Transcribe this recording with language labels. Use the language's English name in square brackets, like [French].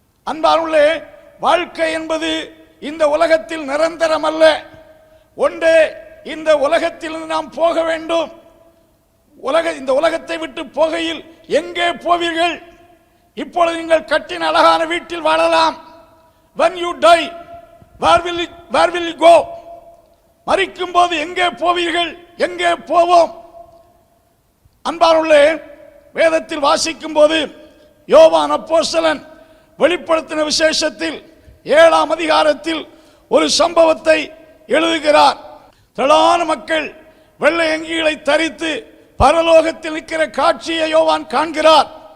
[Tamil] அன்பானவர்களே, வாழ்க்கை என்பது இந்த உலகத்தில் நிரந்தரம் அல்ல. ஒன்றே, இந்த உலகத்தில் நாம் போக வேண்டும். இந்த உலகத்தை விட்டு போகையில் எங்கே போவீர்கள்? இப்பொழுது நீங்கள் கட்டின அழகான வீட்டில் வாழலாம். [English] when you die, where will you go? [Tamil] மரிக்கும் போது எங்கே போவீர்கள்? எங்கே போவோம்? அன்பானவர்களே, வேதத்தில் வாசிக்கும் போது யோவான் அப்போஸ்தலன் வெளிப்படுத்தின விசேஷத்தில் 7ஆம் அதிகாரத்தில் ஒரு சம்பவத்தை எழுதுகிறார். திரளான மக்கள் வெள்ளை அங்கிகளை தரித்து பரலோகத்தில் நிற்கிற காட்சியை யோவான் காண்கிறார்.